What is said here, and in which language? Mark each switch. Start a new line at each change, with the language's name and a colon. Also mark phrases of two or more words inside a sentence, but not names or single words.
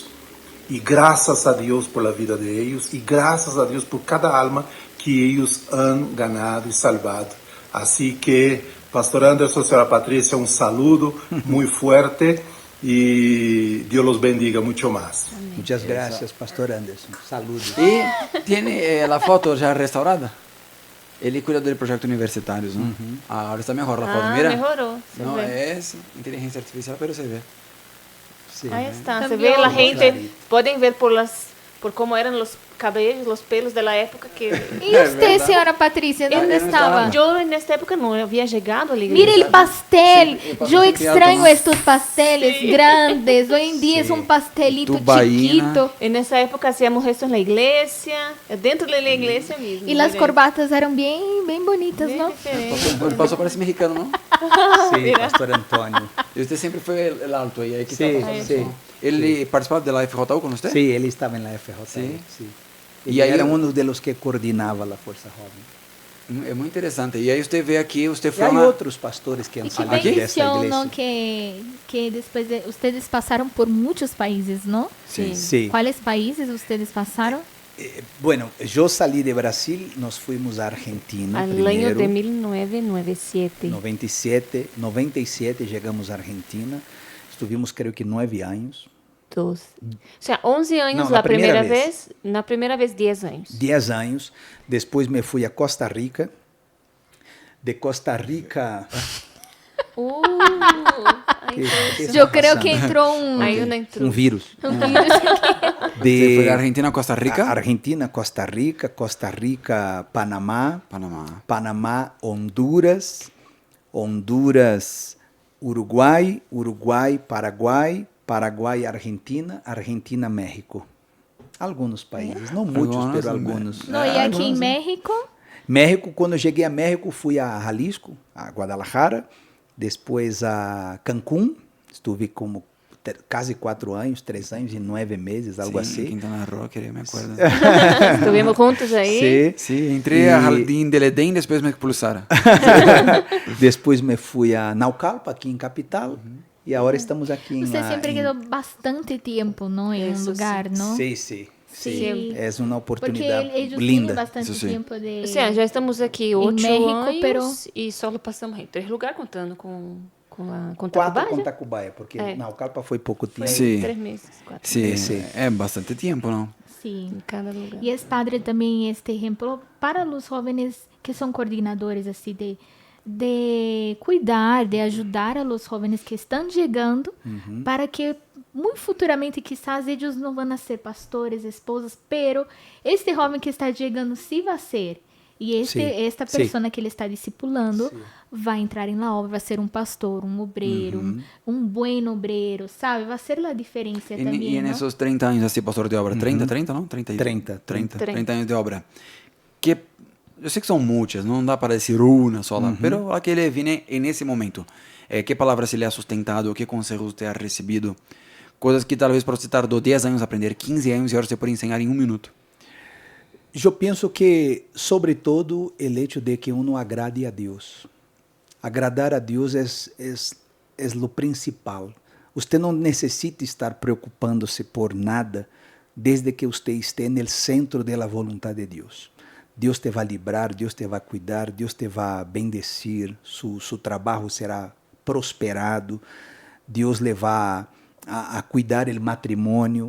Spanish: Y gracias a Dios por la vida de ellos y gracias a Dios por cada alma que ellos han ganado y salvado. Así que, pastor Anderson, señora Patricia, un saludo muy fuerte y Dios los bendiga mucho más. Muchas gracias, pastor Anderson. Saludos. E tiene la foto já restaurada?
Portuguese: Ele cuida del projeto universitários,
Spanish: ¿no? Ahora está mejor la foto, mira. Mejoró. Se No ve. es inteligencia artificial, pero se ve. Sí. Ahí está, se Cambió. ve la gente, Clarito. pueden ver por cómo eran los cabellos, los pelos de la época que...
Portuguese: E você, senhora Patrícia, onde Eu não estava? estava.
Spanish: Yo en esta época no había llegado a la iglesia. Mira el pastel. Sí, el pastel Yo que extraño alto, ¿no? estos pasteles grandes. Hoy en día es un pastelito Tubaína. chiquito. En esa época hacíamos esto en la iglesia, dentro de la iglesia mismo. Y las Miren. corbatas eran bien, bien bonitas, Bien ¿no? diferente.
Portuguese: O pastor parece mexicano, ¿no?
Spanish: Sí, pastor Antônio.
Portuguese: E você sempre foi
Spanish: el alto
Portuguese: aí, que
Spanish: Sí,
Portuguese: tá passando
Spanish: sí.
Portuguese: som. Ele participava da FJU com você?
Spanish: Sí, él estaba en la FJ. Sí. Sí. Y Y ahí- era uno de los que coordinaba la Fuerza Joven.
Portuguese: É muito interessante. E aí você vê aqui, você
Spanish: Y
Portuguese: foi
Spanish: hay
Portuguese: uma...
Spanish: otros pastores que han Y qué salido de esta bendición, iglesia. ¿no? Que después de ustedes pasaron por muchos países, ¿no?
Portuguese: Sim.
Spanish: Sí. ¿Cuáles países ustedes pasaron? Bueno, yo salí de Brasil, nos fuimos a Argentina Al primero. año de 1997. 97 llegamos a Argentina. Estuvimos creo que 9 años. O sea, 11 años No, la la primera primera vez. Na primera vez 10 años. 10 años. Después me fui a Costa Rica. De Costa Rica... Ay, ¿Qué está Yo creo pasando? que entró un... hay una intrusión. Un virus.
Portuguese: Você
Spanish: De
Portuguese: foi da Argentina a Costa Rica? Argentina, Costa Rica, Panamá, Panamá. Panamá, Honduras, Uruguai, Paraguai, Argentina, México.
Spanish: Algunos países, no muchos, Algunos, pero algunos. No, y aquí algunos, en sí. México, México, cuando llegué a México, fui a Jalisco, a Guadalajara, después a Cancún, estuve como casi 4 años, 3 años y 9 meses, algo
Portuguese: Sim,
Spanish: así. Quintana Roo, eu me acuerdo. Estuvimos juntos ahí. Sí.
Portuguese: Sim, entrei E- a Jardim del Edén, depois me expulsaram.
Spanish: Después me fui a Naucalpa, aquí en Capital, y ahora estamos aquí en usted la... siempre en- quedó bastante tiempo, ¿no? En un Eso lugar, ¿no? Sí, sí, sí. Sí. Es una Porque oportunidad ellos linda. tienen bastante Eso sí. tiempo de... O sea, ya estamos aquí 8 México, años pero- y solo pasamos en 3 lugares contando con 4 Tacubaya.
Portuguese: com Tacubaya, porque Naucalpa foi pouco tempo. Foi
Spanish: Sí.
Portuguese: 3 meses, 4 Sim, Sim. é bastante tempo, não?
Spanish: Sí. en cada lugar. Y es padre también este ejemplo para los jóvenes que son coordinadores, así de cuidar, de ayudar a los jóvenes que están llegando, para que muy futuramente quizás ellos no van a ser pastores, esposas, pero este joven que está llegando sí va a ser. Y Sí, esta sí. persona que
Portuguese: ele está discipulando
Spanish: va a entrar en la obra, va a ser un pastor, un obrero, un buen obrero, ¿sabe? Va a ser la diferencia
Portuguese: E,
Spanish: también,
Portuguese: e
Spanish: ¿no?
Portuguese: nesses 30 anos assim, pastor de obra, 30 não? 30. 30 anos de obra. Que eu sei que são muitas, não dá para dizer uma só, pero a que ele viene nesse momento. Que palavras ele
Spanish: ha sustentado,
Portuguese: que conselhos você ha recebido? Coisas que talvez para você tardou 10 anos a aprender, 15 anos e agora você pode ensinar em 1 minuto. Eu penso que, sobretudo, o
Spanish: hecho de que uno agrade
Portuguese: a Deus. Agradar a Deus é o principal. Você não necessita estar preocupando-se por nada desde que você esteja no centro da vontade de Deus. Deus te vai livrar, Deus te vai cuidar, Deus te vai bendecir, seu trabalho será prosperado, Deus le vai a cuidar o matrimônio.